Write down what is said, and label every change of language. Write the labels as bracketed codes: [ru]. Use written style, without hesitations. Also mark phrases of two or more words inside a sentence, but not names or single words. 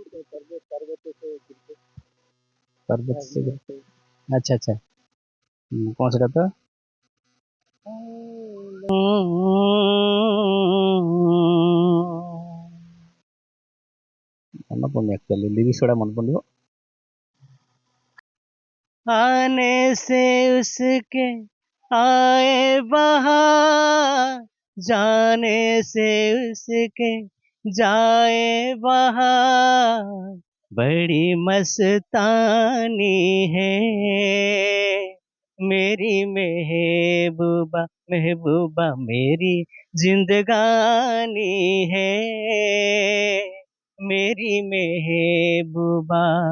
[or] ଆଚ୍ଛା ଆଚ୍ଛା କଣ ସେଟା ତ ମନେ ପଡୁନି, ଆକ୍ଚୁଆଲି ଲିରିକ୍ସ ଗୁଡା ମନେ ପଡିବ। [hi] आने से उसके आए बहार, जाने से उसके जाए बहार, बड़ी मस्तानी है मेरी महबूबा, महबूबा मेरी जिंदगानी है मेरी महबूबा।